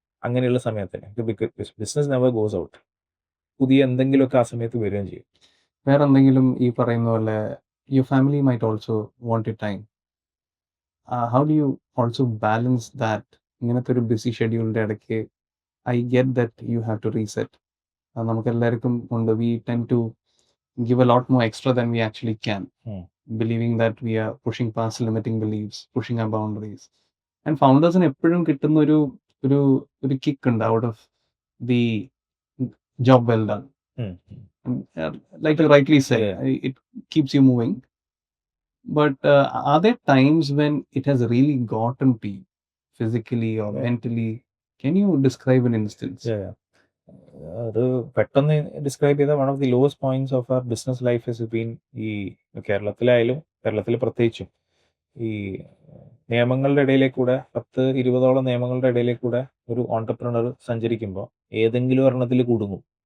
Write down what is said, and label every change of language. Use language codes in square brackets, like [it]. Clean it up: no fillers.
[ml] അങ്ങനെയുള്ള സമയത്ത് [en] Business never goes out. [ml] പുതിയ എന്തെങ്കിലുമൊക്കെ ആ സമയത്ത് വരികയും ചെയ്യും. വേറെ എന്തെങ്കിലും ഈ പറയുന്ന പോലെ [en] Your family might also want you time. How do you also balance that? [ml] ഇങ്ങനത്തെ ഒരു ബിസി ഷെഡ്യൂളിൻ്റെ ഇടയ്ക്ക് [en] I get that you have to reset. [ml] നമുക്ക് എല്ലാവർക്കും ഉണ്ട്. [en] We tend to give a lot more extra than we actually can, believing that we are pushing past limiting beliefs, pushing our boundaries. And foundersന് [ml] എപ്പോഴും കിട്ടുന്ന ഒരു ഒരു ഒരു kick ഉണ്ട് [en] Out of the job well done. Like you rightly said, it keeps you moving. But are there times when it has really gotten to you physically or mentally? Can you describe an instance? [ml] അത് പെട്ടെന്ന് describe ചെയ്ത [en] one of the lowest points of our business life has been [ml] ഈ കേരളത്തിലായാലും കേരളത്തിൽ പ്രത്യേകിച്ചും ഈ നിയമങ്ങളുടെ ഇടയിലേക്കൂടെ 10-20 നിയമങ്ങളുടെ ഇടയിലേക്കൂടെ ഒരു ഓൺടർപ്രണർ സഞ്ചരിക്കുമ്പോൾ ഏതെങ്കിലും ഒരെണ്ണത്തിൽ കുടുങ്ങും.